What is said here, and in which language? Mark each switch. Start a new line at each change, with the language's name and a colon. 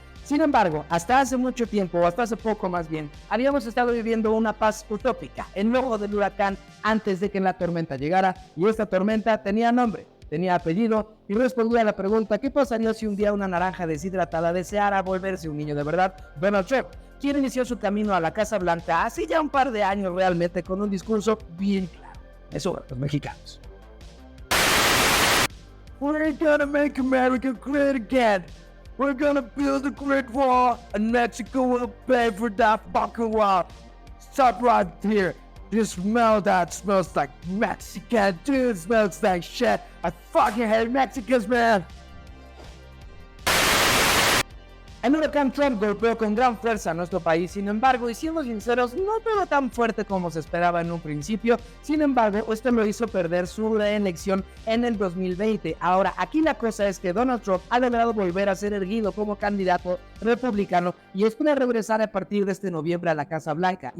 Spanish: Sin embargo, hasta hace mucho tiempo, o hasta hace poco más bien, habíamos estado viviendo una paz utópica en medio del huracán antes de que la tormenta llegara, y esta tormenta tenía nombre, tenía apellido y respondía a la pregunta: ¿qué pasaría si un día una naranja deshidratada deseara volverse un niño de verdad? Donald Trump, quien inició su camino a la Casa Blanca hace ya un par de años realmente con un discurso bien claro. Eso, los mexicanos.
English: We're gonna make America great again. We're gonna build a great wall, and Mexico will pay for that fucking wall. Stop right here. You smell that? Smells like Mexican. Dude, smells like shit. I fucking hate Mexicans, man.
Spanish: El huracán Trump golpeó con gran fuerza a nuestro país, sin embargo, y siendo sinceros, no pegó tan fuerte como se esperaba en un principio. Sin embargo, esto lo hizo perder su reelección en el 2020. Ahora, aquí la cosa es que Donald Trump ha logrado volver a ser erguido como candidato republicano y espera regresar a partir de este noviembre a la Casa Blanca.